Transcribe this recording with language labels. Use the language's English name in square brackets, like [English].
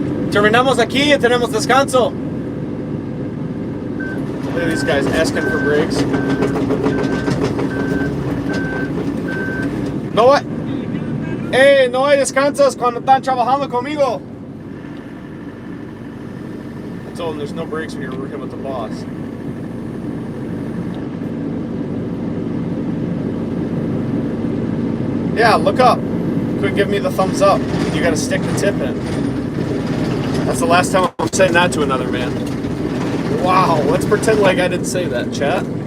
[Spanish] Terminamos aquí y tenemos descanso. [English] Look at these guys asking for breaks. [Spanish] No hay, no hay descansos cuando están trabajando conmigo. [English] I told them there's no breaks when you're working with the boss. Yeah, look up. Quick, give me the thumbs up. You gotta stick the tip in. That's the last time I'm saying that to another man. Wow, let's pretend like I didn't say that, chat.